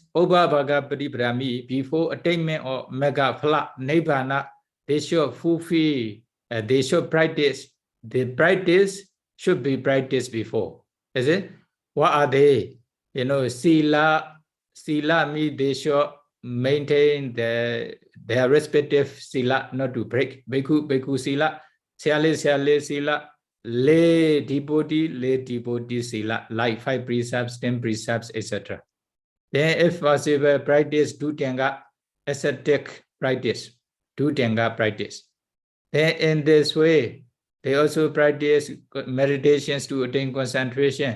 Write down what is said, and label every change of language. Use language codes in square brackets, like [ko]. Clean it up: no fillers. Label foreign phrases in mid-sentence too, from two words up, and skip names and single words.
[pi] Bobba Bhaga Patipara [en] means before attainment of [pi] Mega Phala Nibbana, [en] they should fulfill, they should practice. The practice should be practiced before. Is it? What are they? you know, sila means they should maintain their respective sila, not to break. [pi] Bhikkhu sila, siale sila, [en] lay devotee sila, like 5 precepts, 10 precepts, etc. Then if possible, practice Dhutanga, ascetic practice, Dhutanga practice. Then in this way, they also practice meditations to attain concentration.